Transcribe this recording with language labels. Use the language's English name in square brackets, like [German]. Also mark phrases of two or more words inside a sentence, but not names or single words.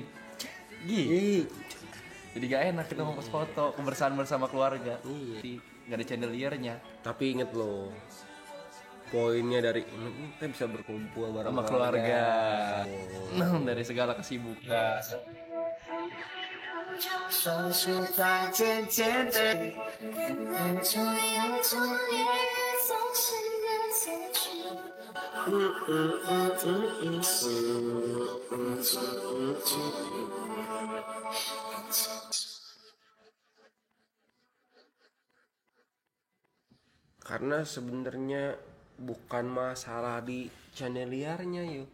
[Indonesian] Ih, Jadi gak enak kita mau post foto kebersamaan bersama keluarga. Iya. Gak ada chandeliernya. tapi inget loh, poinnya dari ini kita bisa berkumpul bareng Sama keluarga. Dari segala kesibukan. [Chinese] 双手再渐渐的，越走越痛烈，总是越走 [Indonesian] Karena sebenarnya bukan masalah di chandelier-nya yuk.